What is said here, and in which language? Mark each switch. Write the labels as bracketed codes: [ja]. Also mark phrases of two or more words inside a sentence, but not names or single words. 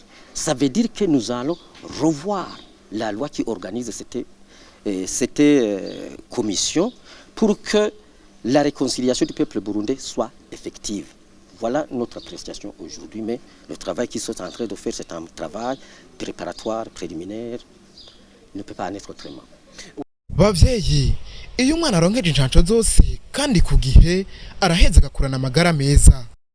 [fr] Ça veut dire que nous allons revoir la loi qui organise cette commission pour que la réconciliation du peuple burundais soit effective. Voilà notre appréciation aujourd'hui, mais le travail qu'ils sont en train de faire, c'est un travail préparatoire, préliminaire, il ne peut pas en être autrement. [rn] Bavyeyi, iyo umwana aronkeje incanco zose kandi ku gihe araheza agakurana amagara meza.